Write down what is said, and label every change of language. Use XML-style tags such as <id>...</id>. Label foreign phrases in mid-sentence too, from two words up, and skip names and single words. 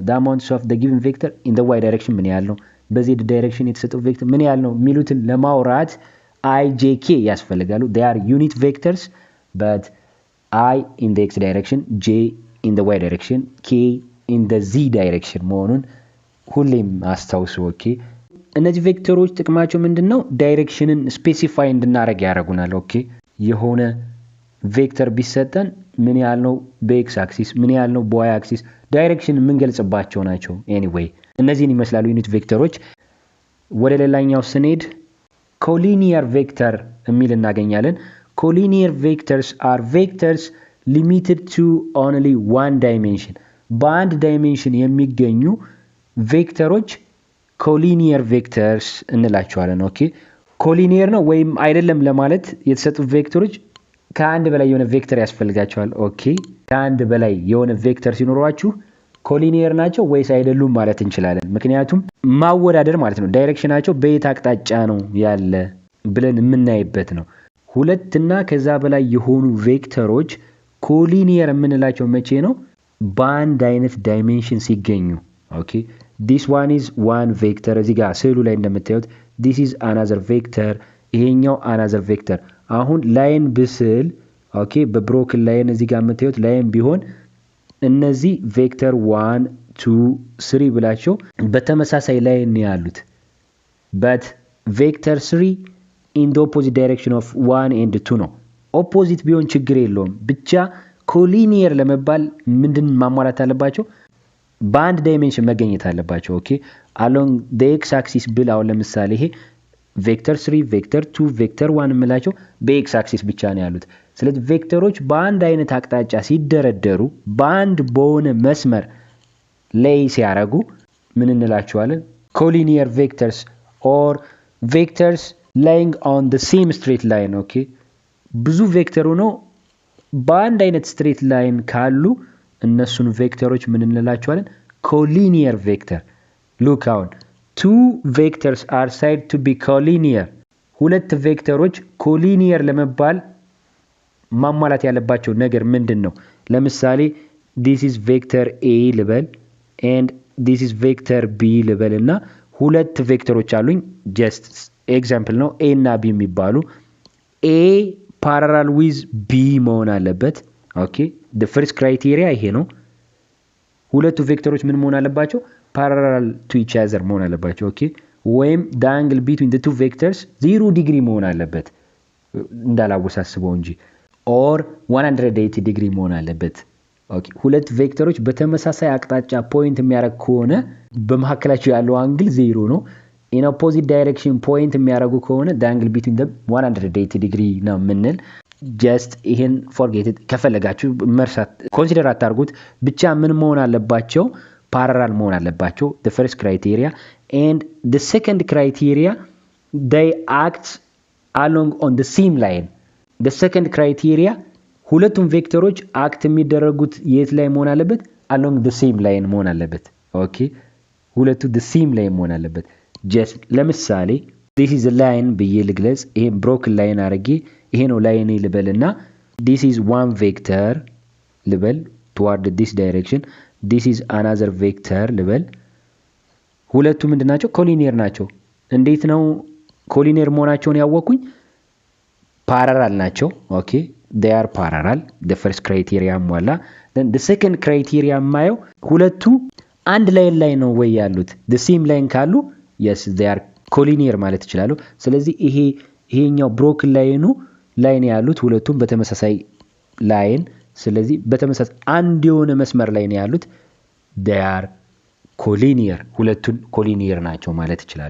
<en>the amounts of the given vector in the y direction</en> <am>ምን ያህል ነው? በዚህ ዳይሬክሽን የተሰጠው ቬክተር ምን ያህል ነው የሚሉትን ለማውራት i j k ያስፈልጋሉ።</am> <en>they are unit vectors but i in the x direction, j in the y direction, k in the z direction</en> <am>መሆኑን ሁሌም አስታውሱ። ኦኬ እነዚህ ቬክተሮች ጥቅማቸው ምንድነው? ዳይሬክሽንን ስፔሲፋይ እንድናረግ ያደርጉናል። ኦኬ የሆነ ቬክተር ቢሰጠን ምን ያህል ነው በኤክስ አክሲስ፣ ምን ያህል ነው በዋይ አክሲስ፣ ዳይሬክሽን የምንገልጽባቸው ናቸው። ኤኒዌይ እነዚህን ይመስላሉ ዩኒት ቬክተሮች። ወደ ሌላኛው ስንሄድ</am> <en>collinear vector</en> <am>የሚል እናገኛለን።</am> <en>collinear vectors are vectors limited to only one dimension</en> <am>በአንድ ዳይሜንሽን የሚገኙ ቬክተሮች</am> <en>collinear vectors</en> <am>እንላቸዋለን። ኦኬ ኮሊኒየር ነው ወይም አይደለም ለማለት የተሰጡ ቬክተሮች ከአንድ በላይ የሆነ ቬክተር ያስፈልጋቸዋል። ኦኬ ከአንድ በላይ የሆነ ቬክተር ሲኖራችሁ ኮሊኒየር ናቸው ወይስ አይደሉም ማለት እንችላለን። ምክንያቱም ማወዳደር ማለት ነው ዳይሬክሽናቸው በየት አቅጣጫ ነው ያለ ብለን የምናይበት ነው። ሁለትና ከዛ በላይ የሆኑ ቬክተሮች ኮሊኒየር የምንላቸው መቼ ነው? በአንድ አይነት ዳይሜንሽን ሲገኙ። ኦኬ</am> <en>this one is one vector</en> <am>እዚህ ጋር ስዕሉ ላይ እንደምታዩት this</am> <en>is another vector</en> <am>ይሄኛው</am> <en>another vector።</en> <am>አሁን ላይን ብስል ኦኬ በብሮክን ላይን እዚህ ጋር የምታዩት ላይን ቢሆን እነዚህ ቬክተር 1 2 3 ብላቸው በተመሳሳይ ላይን ነው ያሉት</am> <en>but vector 3 in the opposite direction of 1 and 2</en> <am>ነው። ኦፖዚት ቢሆን ችግር የለውም ብቻ ኮሊኒየር ለመባል ምንድን ማሟላት አለባቸው? በአንድ ዳይሜንሽን መገኘት አለባቸው። ኦኬ</am> <en>along the x axis</en> <am>ብል አሁን ለምሳሌ ይሄ ቬክተር 3 ቬክተር 2 ቬክተር 1 እንላቸው በኤክስ አክሲስ ብቻ ነው ያሉት። ስለዚህ ቬክተሮች በአንድ አይነት አቅጣጫ ሲደረደሩ በአንድ በሆነ መስመር ላይ ሲያረጉ ምን እንላቸዋለን?</am> <en>collinear vectors or vectors lying on the same straight line።</en> <am>ኦኬ ብዙ ቬክተር ነው በአንድ አይነት</am> <en>straight line</en> <am>ካሉ እነሱን ቬክተሮች ምን እንላቸዋለን?</am> <en>collinear vector።</en> <am>ሉክ አሁን</am> <en>two vectors are said to be collinear</en> <am>ሁለት ቬክተሮች ኮሊኒየር ለመባል ማሟላት ያለባቸው ነገር ምንድነው? ለምሳሌ</am> <en>this is vector a</en> <am>ልበል</am> <en>and this is vector b</en> <am>ልበልና ሁለት ቬክተሮች አሉኝ</am> <en>just example</en> <am>ነው a እና b የሚባሉ</am> <en>a parallel with b</en> <am>መሆን አለበት። ኦኬ</am> <en>the first criteria</en> <am>ይሄ ነው። ሁለቱ ቬክተሮች ምን መሆን አለባቸው?</am> <en>parallel to each other</en> <am>መሆን አለባቸው። ኦኬ ወይም</am> <en>the angle between the two vectors</en> <am>0 ዲግሪ መሆን አለበት እንዳላወሳስበው እንጂ or 180 ዲግሪ መሆን አለበት። ኦኬ ሁለት ቬክተሮች በተመሳሳይ አቅጣጫ ፖይንት የሚያደርግ ከሆነ በመካከላቸው ያለው አንግል 0 ነው።</am> <en>in opposite direction</en> <am>ፖይንት የሚያደርጉ ከሆነ</am> <en>the angle between them</en> <am>180 ዲግሪ ነው ምንል። just ይሄን</am> <en>forget it</en> <am>ከፈለጋችሁ መርሳት ኮንሲደር አታርጉት። ብቻ ምን መሆን አለባቸው?</am> <en>parallel</en> <am>መሆን አለባቸው</am> <en>the first criteria and the second criteria they act along on the same line the second criteria</en> <am>ሁለቱም ቬክተሮች አክት የሚደረጉት የት ላይ መሆን አለበት?</am> <en>along the same line</en> <am>መሆን አለበት። ኦኬ ሁለቱ</am> <en>the same line</en> <am>መሆን አለበት። just ለምሳሌ</am> <en>this is a line</en> <am>ብዬ ልግለጽ። ይሄ</am> <en>broken line</en> <am>አድርጌ ይሄ ነው ላይን ልበልና</am> <en>this is one vector</en> <am>ልበል</am> <en>toward this direction this is another vector</en> <am>ልበል። ሁለቱ ምንድናቸው? ኮሊኒየር ናቸው። እንዴት ነው ኮሊኒየር መሆናቸውን ያወቁኝ? parallel ናቸው። ኦኬ</am> <en>they are parallel the first criteria</en> <am>ሟላ</am> <en>then the second criteria</en> <am>ማየው ሁለቱ አንድ ላይ ነው ወይ ያሉት</am> <en>the same line</en> <am>ካሉ</am> <en>yes they are collinear</en> <am>ማለት ይችላሉ። ስለዚህ ይሄኛው broken ላይን ያሉት ሁለቱም በተመሳሳይ ላይን ስለዚህ በተመሳሳይ አንድ የሆነ መስመር ላይ ነው ያሉት</am> <en>they are collinear</en> <am>ሁለቱን collinear ናቸው ማለት ይችላል</am>